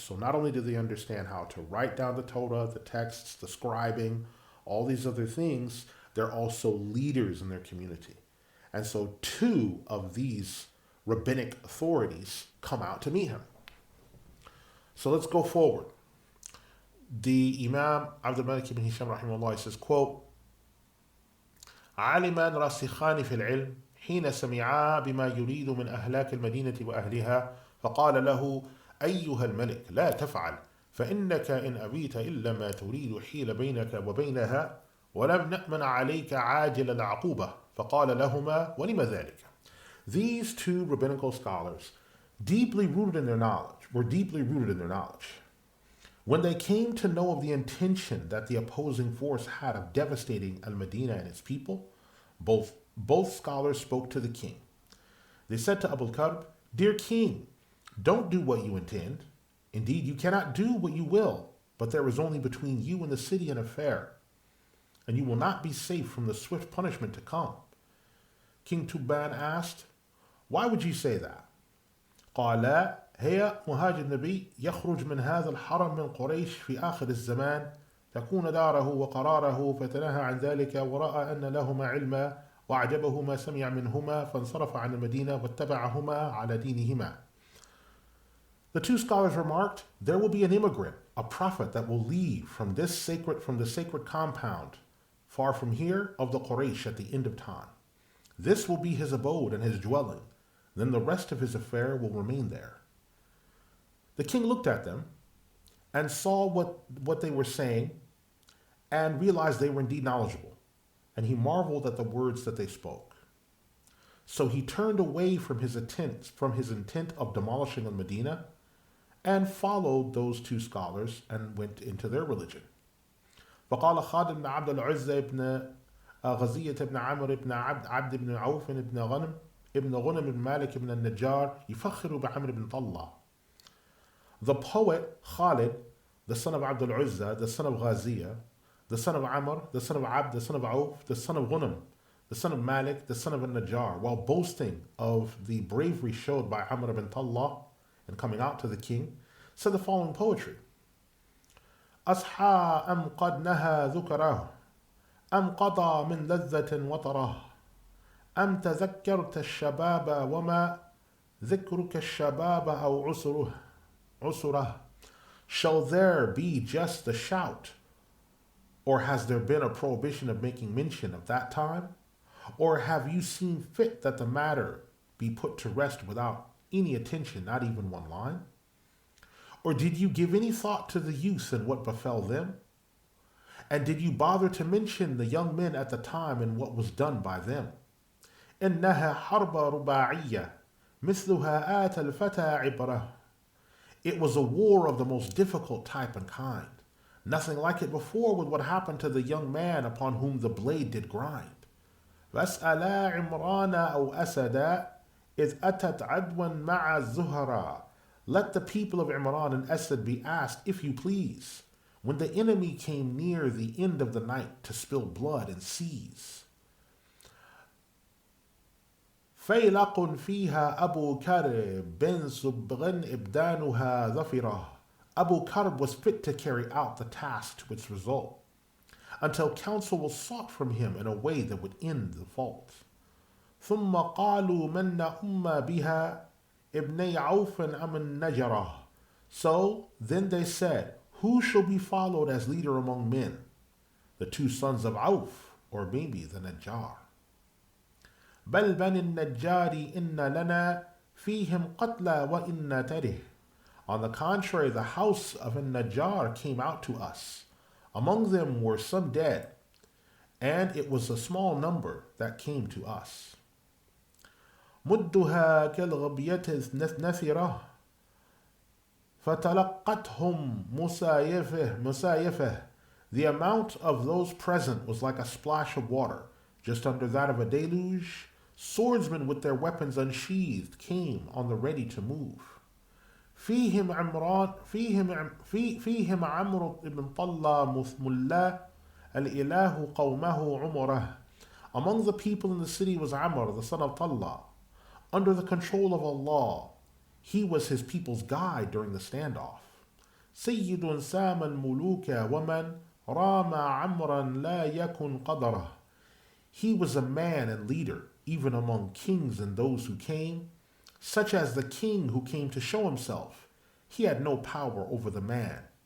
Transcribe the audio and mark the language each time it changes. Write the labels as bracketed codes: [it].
[en] So not only do they understand how to write down the Torah, the texts, the scribing, all these other things, they're also leaders in their community. And so two of these rabbinic authorities come out to meet him. So let's go forward. The Imam Abdul Malik ibn Hisham rahimahullah says, quote, [ar] عالمان راسخان في العلم حين سمعا بما يريد من أهلاك المدينة وأهلها فقال له أيها الملك لا تفعل فإنك إن أبيت إلا ما تريد حيل بينك وبينها ولم نأمن عليك عاجل العقوبة فقال لهما ولم ذلك. [en] These two rabbinical scholars, deeply rooted in their knowledge, were deeply rooted in their knowledge. When they came to know of the intention that the opposing force had of devastating Al-Madinah and its people, both scholars spoke to the king. They said to Abdul Karb, Dear king, don't do what you intend. Indeed, you cannot do what you will, but there is only between you and the city an affair, and you will not be safe from the swift punishment to come. King Tubban asked, Why would you say that? [ar] قال هي مهاجر النبي يخرج من هذا الحرم من قريش في آخر الزمان تكون داره وقراره فتنهى عن ذلك ورأى أن لهما علما وأعجبه ما سمع منهما فانصرف عن المدينة واتبعهما على دينهما. [en] The two scholars remarked, there will be an immigrant, a prophet that will leave from the sacred compound, far from here, of the Quraysh at the end of time. This will be his abode and his dwelling. Then the rest of his affair will remain there. The king looked at them and saw what they were saying and realized they were indeed knowledgeable. And he marveled at the words that they spoke. So he turned away from his intent of demolishing Al-Madinah and followed those two scholars and went into their religion. [ar] فقال خالد بن عبد العزة بن غزية بن عمرو بن عبد بن عوف بن غنم بن مالك بن النجار يفخر بعمر بن طلّة. [en] The poet Khalid, the son of Abdul Uzza, the son of Ghaziyah, the son of Amr, the son of Abd, the son of Auf, the son of Ghunim, the son of Malik, the son of An-Najjar, while boasting of the bravery showed by Amr ibn Tallah and coming out to the king, said the following poetry. [ar] أصحى أم قد نهى ذكره أم قضى من لذة وطره أم تذكرت الشباب وما ذكرك الشباب أو عسره. [en] Shall there be just a shout? Or has there been a prohibition of making mention of that time? Or have you seen fit that the matter be put to rest without any attention, not even one line? Or did you give any thought to the youth and what befell them? And did you bother to mention the young men at the time and what was done by them? [ar] إنها حرب رباعية مثلها آت الفتى عبرة. [en] It was a war of the most difficult type and kind. Nothing like it before with what happened to the young man upon whom the blade did grind. [ar] واسألا عمران أو أسدا إذ أتت عدوا مع الزهراء. [en] Let the people of Imran and Asad be asked, if you please, when the enemy came near the end of the night to spill blood and seize. [ar] فيلق فيها أبو كرب بن صبغ إبدانها ظفرة. [en] Abu Karb was fit to carry out the task to its result, until counsel was sought from him in a way that would end the fault. [ar] ثم قالوا من أم بها ابني عوف أم النجرة. [en] So then they said, who shall be followed as leader among men? The two sons of Auf, or maybe the Najjar. [ar] بل بني النجار إن لنا فيهم قتلى وإن تره. [en] On the contrary, the house of An-Najjar came out to us. Among them were some dead, and it was a small number that came to us. [ar] مدها كالغبية نثرة فتلقتهم مسايفة. [en] The amount of those present was like a splash of water, just under that of a deluge. Swordsmen with their weapons unsheathed came on the ready to move. [ar] فيهم عمرو بن طلّة ملا الإله قومه عمره. [en] Among the people in the city was Amr, the son of Talha. Under the control of Allah, he was his people's guide during the standoff. [ar] سيد سام الملوك ومن رام عمرا لا يكن قدره. [en] He was a man and leader, even among kings and those who came, such as the king who came to show himself. He had no power over the man.